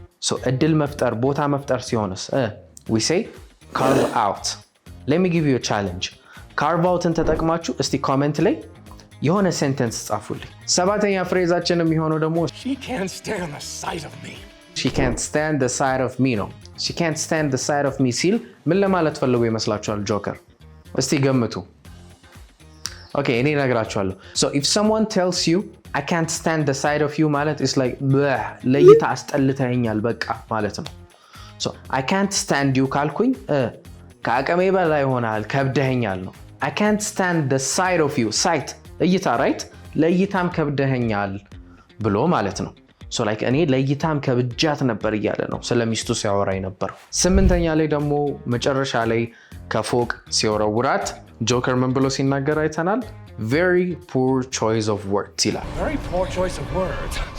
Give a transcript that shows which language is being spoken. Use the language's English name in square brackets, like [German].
[Amharic] ሶ እድል መፍጠር፣ ቦታ መፍጠር ሲሆንስ [English] we say carve out. Let me give you a challenge. [Amharic] carve outን ተጠቅማችሁ እስቲ ኮሜንት ላይ የሆነ ሴንተንስ ጻፉልኝ። ሰባተኛ ፍሬዛችን የሚሆነው ደግሞ [English] She can't stand the sight of me. She can't stand the sight of me ነው። she can't stand the sight of me [Amharic] ሲል ምን ለማለት ፈልጎ ይመስላችኋል ጆከር? እስቲ ገምቱ። ኦኬ እኔ እነግራችኋለሁ። [English] so if someone tells you I can't stand the sight of you [Amharic] ማለት is like ለይታ አስጠልተኸኛል በቃ ማለት ነው። [English] so I can't stand you [Amharic] ካልኩኝ ከአቅሜ በላይ ሆናል ከብደኸኛል ነው። [English] I can't stand the sight of you [Amharic] sight እይታ right ለይታም ከብደኸኛል ብሎ ማለት ነው። so like እኔ ለይታም ከብጃት ነበር እያለ ነው ስለሚስቱ ሲያወራኝ ነበር። ስምንተኛ ላይ ደግሞ መጨረሻ ላይ ከፎቅ ሲወረውራት ጆከር ምን ብሎ ሲናገር አይተናል? [English] very poor choice of words [Amharic] ይላል። [English] Very poor choice of words.